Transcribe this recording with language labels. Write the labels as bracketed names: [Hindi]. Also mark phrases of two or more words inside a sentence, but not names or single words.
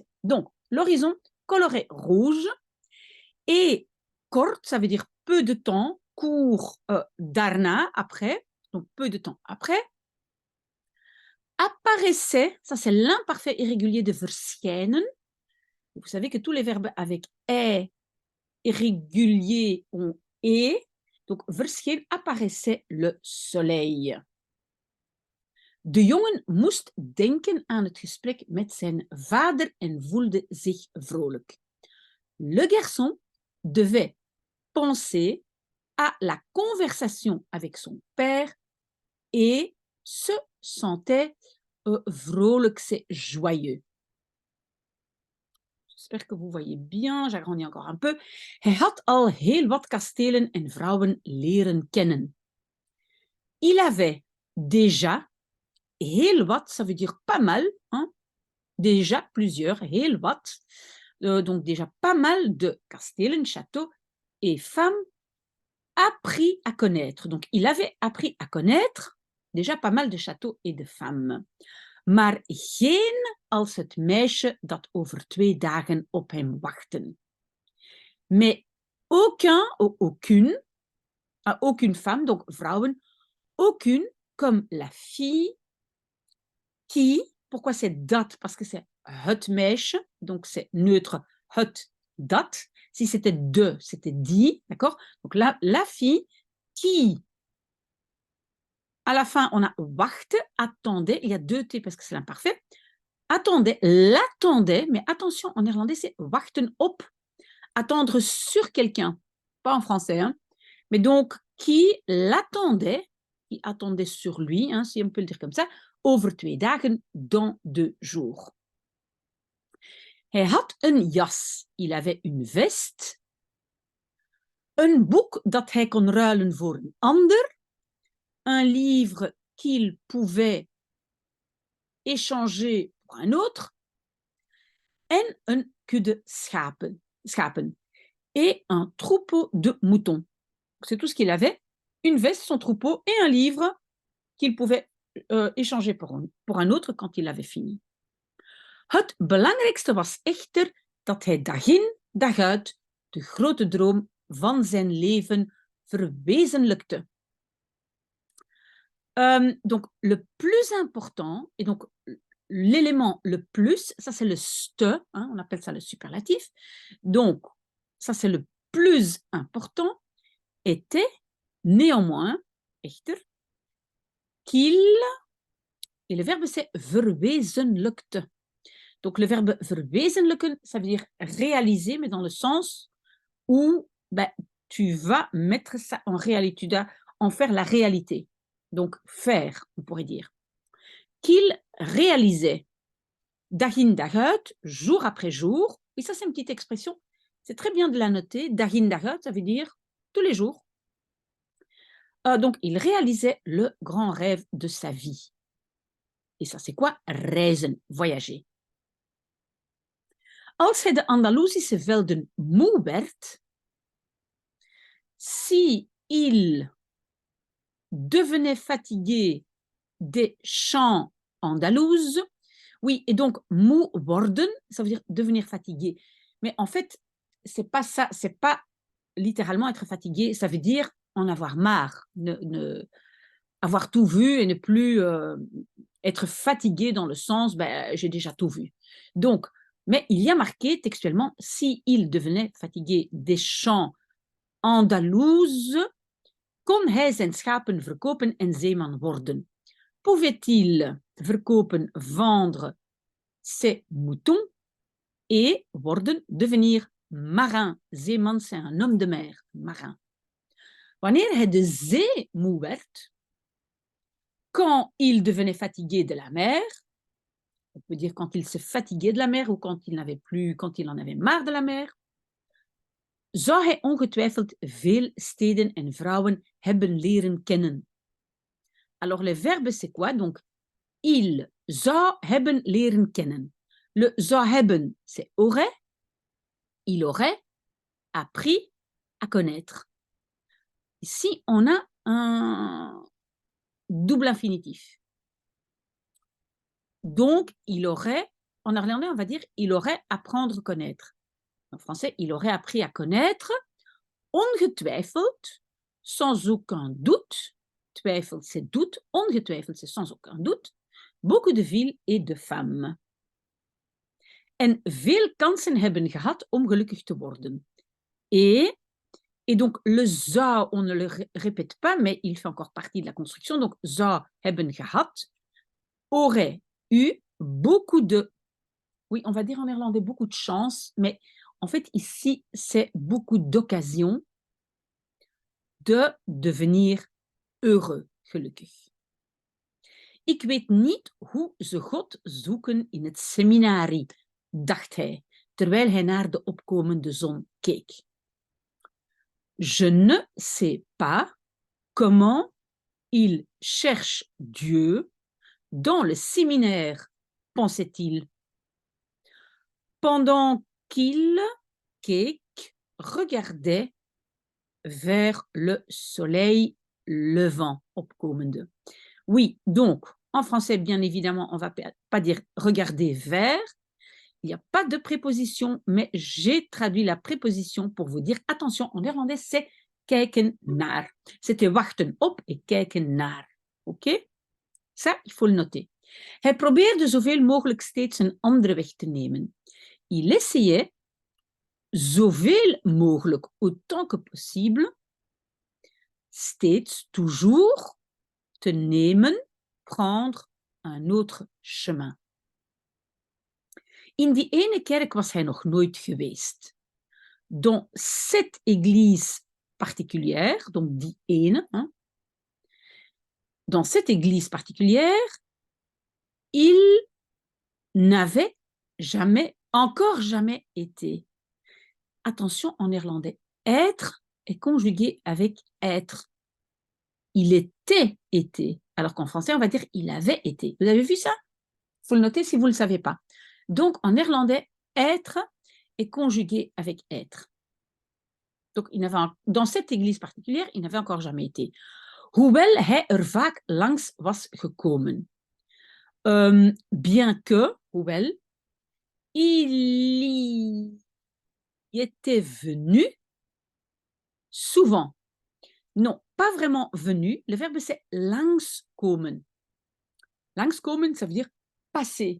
[French] Donc, l'horizon coloré rouge, et kort, ça veut dire peu de temps, court, daarna, après, donc peu de temps après. Apparaissait, ça c'est l'imparfait irrégulier de verschijnen. Vous savez que tous les verbes avec est irrégulier ont et. Donc verscheen, apparaissait le soleil. [Dutch] De jongen moest denken aan het gesprek met zijn vader en voelde zich vrolijk. [French] Le garçon devait penser à la conversation avec son père et se sentait vrolijk, c'est joyeux. J'espère que vous voyez bien, j'agrandis encore un peu. [Dutch] Hij had al heel wat kastelen en vrouwen leren kennen. [French] Il avait déjà, [Dutch] heel wat, [French] ça veut dire pas mal, hein? Déjà plusieurs, [Dutch] heel wat, [French] donc déjà pas mal de kastelen, châteaux et femmes appris à connaître. Donc, il avait appris à connaître déjà pas mal de châteaux et de femmes. [Dutch] Maar geen als het meisje dat over 2 dagen op hem wachtten. [French] Mais aucun ou aucune femme, donc vrouwen, aucune comme la fille qui, pourquoi c'est dat? Parce que c'est [Dutch] het meisje, [French] donc c'est neutre, [Dutch] het, dat. [French] Si c'était de, c'était die, d'accord? Donc là, la fille qui, à la fin, on a wachte, attendait, il y a deux T parce que c'est l'imparfait, attendait, l'attendait, mais attention, en néerlandais, c'est [Dutch] wachten op, [French] attendre sur quelqu'un, pas en français, hein, mais donc qui l'attendait, qui attendait sur lui, hein, si on peut le dire comme ça, [Dutch] over 2 dagen, [French] dans 2 jours. [Dutch] Hij had een jas, [French] il avait une veste, [Dutch] een boek dat hij kon ruilen voor een ander, [French] un livre qu'il pouvait échanger pour un autre, [Dutch] en een kudde schapen [French] et un troupeau de moutons. C'est tout ce qu'il avait, une veste, son troupeau et un livre qu'il pouvait échanger pour un autre quand il avait fini. [Dutch] Het belangrijkste was echter dat hij dag in, dag uit de grote droom van zijn leven verwezenlijkte. [French] Donc, le plus important, et donc l'élément le plus, ça c'est le ste, hein, on appelle ça le superlatif. Donc, ça c'est le plus important, était néanmoins, echter, qu'il, et le verbe c'est verwezenlijkte. Donc, le verbe verwezenlijken, ça veut dire réaliser, mais dans le sens où ben, tu vas mettre ça en réalité, tu dois en faire la réalité. Donc, faire, on pourrait dire. Qu'il réalisait [Dutch] dag in dag uit, [French] jour après jour. Et ça, c'est une petite expression. C'est très bien de la noter. [Dutch] Dag in dag uit, [French] ça veut dire tous les jours. Donc, il réalisait le grand rêve de sa vie. Et ça, c'est quoi? Reizen, voyager. [Dutch] Als hij de Andalusische velden moe werd, [French] si il devenait fatigué des champs andalouses, oui, et donc [Dutch] moe worden, [French] ça veut dire devenir fatigué. Mais en fait, c'est pas ça, c'est pas littéralement être fatigué, ça veut dire en avoir marre, avoir tout vu et ne plus être fatigué dans le sens, ben, j'ai déjà tout vu. Donc, Mais il y a marqué textuellement, si il devenait fatigué des champs andalouzes, [Dutch] kon hij zijn schapen verkopen en zeeman worden. [French] Pouvait-il verkopen, vendre ses moutons et worden, devenir marin. Zeeman, c'est un homme de mer, marin. [Dutch] Wanneer hij de zee moe werd, [French] quand il devenait fatigué de la mer, on peut dire quand il se fatiguait de la mer ou quand il en avait marre de la mer, [Dutch] zou hij ongetwijfeld veel steden en vrouwen hebben leren kennen. [French] Alors, le verbe, c'est quoi? Donc, il [Dutch] zou hebben leren kennen. Le zou hebben, [French] c'est aurait. Il aurait appris à connaître. Ici, on a un double infinitif. Donc, il aurait, en néerlandais, on va dire, il aurait apprendre à connaître. En français, il aurait appris à connaître, ongetwijfeld, sans aucun doute. Twijfel, c'est doute. Ongetwijfeld, c'est sans aucun doute. Beaucoup de villes et de femmes. [Dutch] En veel kansen hebben gehad om gelukkig te worden. [French] Et donc, le zou, on ne le répète pas, mais il fait encore partie de la construction. Donc, [Dutch] zou hebben gehad, [French] aurait eu beaucoup de, oui, on va dire en néerlandais beaucoup de chance, mais en fait, ici, c'est beaucoup d'occasions de devenir heureux, gelukkig. [Dutch] Ik weet niet hoe ze God zoeken in het seminarie, dacht hij, terwijl hij naar de opkomende zon keek. [French] Je ne sais pas comment il cherche Dieu dans le séminaire, pensait-il. Pendant qu'il keek, regardait vers le soleil levant, opkomende. Oui, donc, en français, bien évidemment, on ne va pas dire regarder vers. Il n'y a pas de préposition, mais j'ai traduit la préposition pour vous dire, attention, en néerlandais, c'est [Dutch] kijken naar. [French] C'était [Dutch] wachten op [French] et [Dutch] kijken naar. [French] Oké? Ça, il faut le noter. [Dutch] Hij probeerde zoveel mogelijk steeds een andere weg te nemen. [French] Il essayait [Dutch] zoveel mogelijk, [French] autant que possible, steeds, toujours, [Dutch] te nemen, [French] prendre un autre chemin. [Dutch] In die ene kerk was hij nog nooit geweest. [French] Dans cette église particulière, donc [Dutch] die ene, [French] hein, dans cette église particulière, il n'avait jamais, encore jamais été. Attention, en néerlandais, être est conjugué avec être. Il était été, alors qu'en français, on va dire il avait été. Vous avez vu ça? Il faut le noter si vous ne le savez pas. Donc, en néerlandais, être est conjugué avec être. Donc, dans cette église particulière, il n'avait encore jamais été. [Dutch] Hoewel hij vaak langs was gekomen. [French] Bien que, hoewel, il y était venu souvent. Non, pas vraiment venu. Le verbe, c'est langskomen. Langskomen, ça veut dire passer.